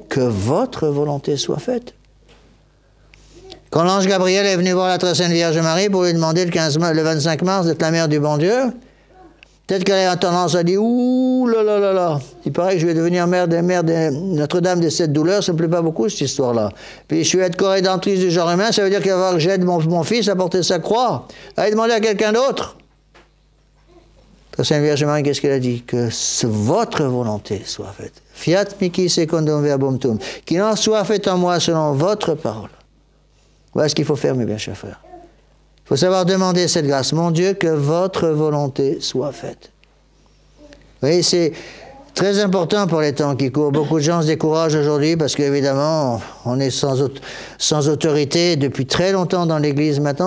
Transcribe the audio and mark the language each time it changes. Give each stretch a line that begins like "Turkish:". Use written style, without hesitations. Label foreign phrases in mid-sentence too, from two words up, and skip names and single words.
French: Que votre volonté soit faite. Quand l'ange Gabriel est venu voir la très sainte Vierge Marie pour lui demander le 25 mars d'être la mère du bon Dieu, peut-être qu'elle a tendance à dire, ouh là là là là, il paraît que je vais devenir mère de Notre-Dame des Sept Douleurs, ça ne me plaît pas beaucoup cette histoire-là. Puis je vais être co-rédemptrice du genre humain, ça veut dire qu'il va falloir que j'aide mon fils à porter sa croix. Allez demander à quelqu'un d'autre. La Sainte Vierge Marie, qu'est-ce qu'elle a dit? Que votre volonté soit faite.
Latin: Fiat mihi secundum verbum tuum.
French: Qu'il en soit fait en moi selon votre parole. Voilà ce qu'il faut faire, mes bien chers frères. Il faut savoir demander cette grâce. Mon Dieu, que votre volonté soit faite. Vous voyez, c'est très important pour les temps qui courent. Beaucoup de gens se découragent aujourd'hui parce qu'évidemment, on est sans autorité depuis très longtemps dans l'Église maintenant.